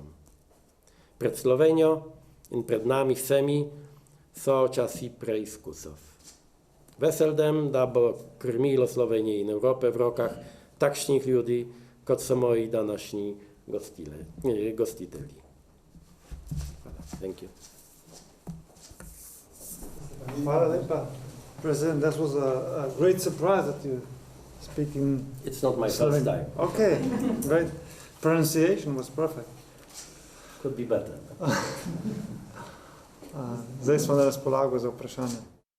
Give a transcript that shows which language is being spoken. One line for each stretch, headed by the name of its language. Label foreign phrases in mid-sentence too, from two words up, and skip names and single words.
Slovenian: Pred Slovenijo in pred nami vsemi so časi preizkusov. Vesel, da bo krmilo Slovenije in Evrope v rokah takšnih ljudi, kot so moji današnji gostitelji.
English: Thank you.
Slovenian: Hvala lepa.
English: President, that was a great surprise that you speak in It's not my first Slovenian. time. Okay, great. Pronunciation was perfect. Could be better.
Slovenian: Zdaj smo na razpolago za vprašanje.